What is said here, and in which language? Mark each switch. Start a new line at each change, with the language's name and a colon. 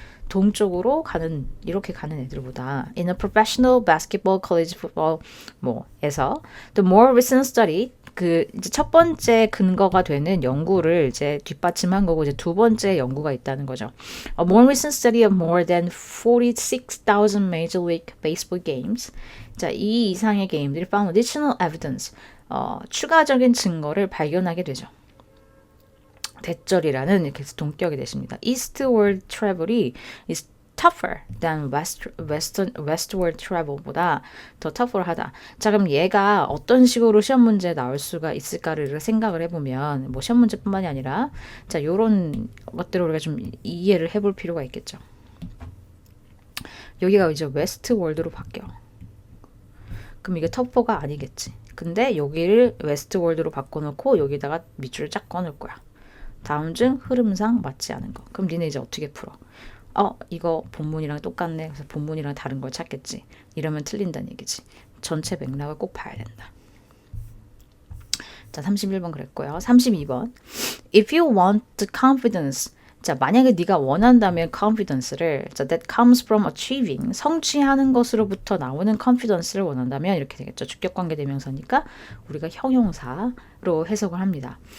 Korean: 동쪽으로 이렇게 가는 애들보다
English: in a professional basketball college football
Korean: 뭐에서
English: the more recent study
Korean: 그 이제 첫 번째 근거가 되는 연구를 이제 뒷받침한 거고 이제 두 번째 연구가 있다는 거죠.
English: A more recent study of more than 46,000 Major League Baseball games.
Korean: 자, 이 이상의 게임들이
English: found additional evidence.
Korean: 추가적인 증거를 발견하게 되죠. 대절이라는 이렇게 해서 동격이 되십니다.
English: Eastward travel이 is tougher than westward travel보다 더 tougher하다.
Korean: 자, 그럼 얘가 어떤 식으로 시험 문제에 나올 수가 있을까를 생각을 해보면 뭐 시험 문제뿐만이 아니라 자, 요런 것들을 우리가 좀 이해를 해볼 필요가 있겠죠. 여기가 이제 westward로 바뀌어. 그럼 이게 tougher가 아니겠지. 근데 여기를 westward로 바꿔놓고 여기다가 밑줄을 쫙 꺼놓을 거야. 다음 중 흐름상 맞지 않은 거. 그럼 니네 이제 어떻게 풀어? 이거 본문이랑 똑같네. 그래서 본문이랑 다른 걸 찾겠지. 이러면 틀린다는 얘기지. 전체 맥락을 꼭 봐야 된다. 자, 31번 그랬고요. 32번.
English: If you want the confidence.
Korean: 자, 만약에 네가 원한다면 confidence를 자,
English: that comes from achieving
Korean: 성취하는 것으로부터 나오는 confidence를 원한다면 이렇게 되겠죠. 주격관계 대명사니까 우리가 형용사로 해석을 합니다.